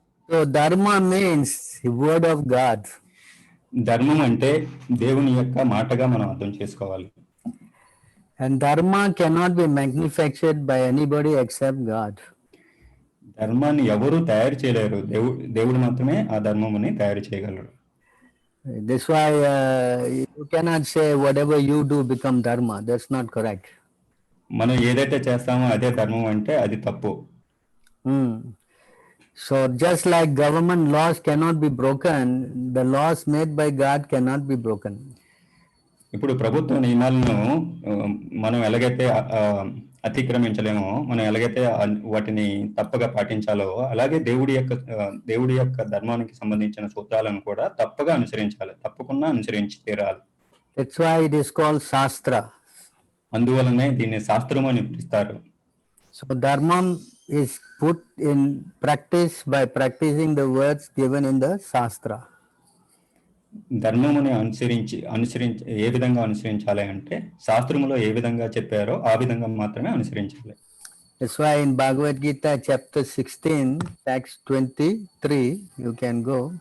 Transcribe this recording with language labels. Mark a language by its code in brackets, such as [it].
[en] So dharma means the word of God. [te] ధర్మం అంటే దేవుని యొక్క మాటగా మనం అర్థం చేసుకోవాలి. [en] And dharma cannot be manufactured by anybody except God. [te] ధర్మాన్ని ఎవరు తయారు చేయలేరు, దేవుడు మాత్రమే ఆ ధర్మముని తయారు చేయగలరు. [en] That's why you cannot say whatever you do become dharma. That's not correct. [te] మనం ఏదైతే చేస్తామో అదే ధర్మం అంటే అది తప్పు. [en] So just like government laws cannot be broken, the laws made by God cannot be broken. [te] ఇప్పుడు ప్రభుత్వ నియమాలను మనం ఎలాగైతే అతిక్రమించలేమో, మనం ఎలాగైతే వాటిని తప్పగా పాటించాలో, అలాగే దేవుడి యొక్క ధర్మానికి సంబంధించిన సూత్రాలను కూడా తప్పగా అనుసరించాలి, తప్పకుండా అనుసరించి తీరాలి. [en] That's why it is called Shastra. [te] అందువలనే దీన్ని శాస్త్రం అని పిలుస్తారు. [en] So dharma is put in practice by practicing the words given in the Shastra. [te] ధర్మముని అనుసరించి ఏ విధంగా అనుసరించాలి అంటే శాస్త్రములో ఏ విధంగా చెప్పారో ఆ విధంగా మాత్రమే అనుసరించాలి. [en] That's why in Bhagavad Gita chapter 16 text 23 you can go.